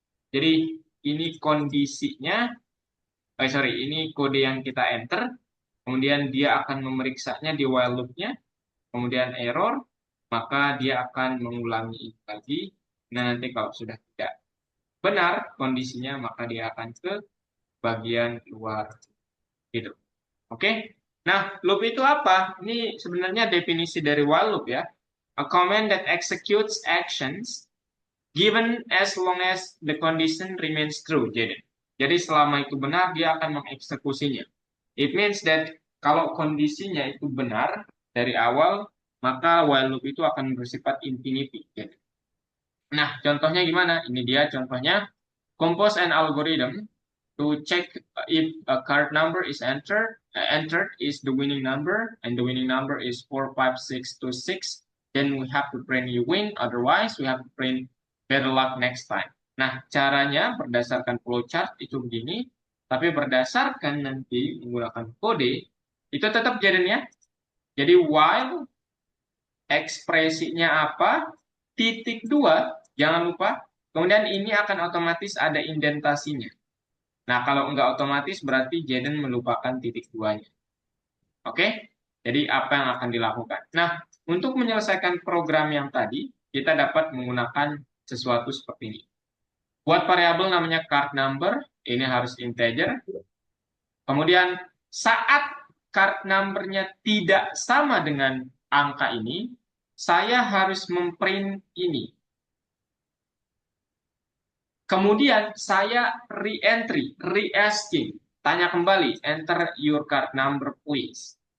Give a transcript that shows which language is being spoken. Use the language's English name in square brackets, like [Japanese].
[Indonesian] Jadi ini kondisinya, sorry, ini kode yang kita enter, kemudian dia akan memeriksanya di while loop-nya, kemudian error, maka dia akan mengulangi itu lagi. Nah, nanti kalau sudah tidak benar kondisinya, maka dia akan ke bagian luar gitu. Oke? Nah, loop itu apa? Ini sebenarnya definisi dari while loop ya. [English] A command that executes actions given as long as the condition remains true. [Indonesian] Jadi selama itu benar, dia akan mengeksekusinya. [English] It means that [Indonesian] kalau kondisinya itu benar dari awal, maka while loop itu akan bersifat infinity. Nah, contohnya gimana? Ini dia contohnya. [English] Compose an algorithm to check if a card number is entered is the winning number, and the winning number is 45626. Then we have to print you win, otherwise we have to print better luck next time. [Indonesian] Nah, caranya berdasarkan flowchart itu begini, tapi berdasarkan nanti menggunakan kode, itu tetap jadinya. Jadi while ekspresinya apa, titik dua, jangan lupa. Kemudian ini akan otomatis ada indentasinya. Nah, kalau nggak otomatis berarti Jaden melupakan titik duanya. Oke? Jadi apa yang akan dilakukan? Nah, untuk menyelesaikan program yang tadi, kita dapat menggunakan sesuatu seperti ini. Buat variabel namanya card number, ini harus integer. Kemudian saat card number-nya tidak sama dengan angka ini, saya harus memprint ini. Kemudian saya re-entry, re-asking, tanya kembali, [English] enter your card number please.